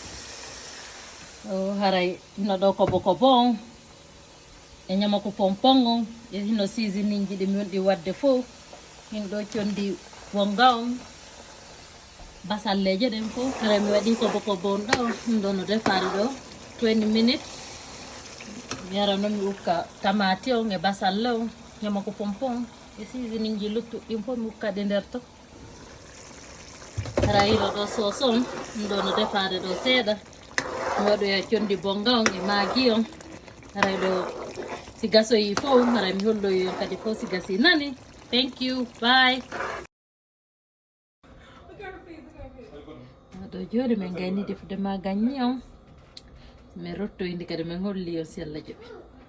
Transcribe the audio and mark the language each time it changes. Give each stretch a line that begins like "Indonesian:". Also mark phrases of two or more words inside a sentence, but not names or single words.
Fula: o haray no ɗo ko bon e ñama ko pompon on e hino sisiniji ɗi mi wonɗi wadde fof hin ɗo condi wonga on basalleje ɗen fof haray mi waɗi ko bon ɗo ɗum ɗo no defade ɗo 20 minutes mi yara noon mi ukka tamati on e basalle on ñama ko pompon e sisiniji luttuɗɗin fof mi ukka ɗe nder to hara hino ɗo sauce on ɗum ɗo no defade ɗo seeɗa mi waɗoya condi bonga on e magi on haray ɗo si gasoyi fof haray mi holloyi on kadi fof si gasi nani.
English: Thank you, bye.
Fula: ɗo joni min gayni defude magagni on min rottoyndi kadi min holli on si Allah jaɓi.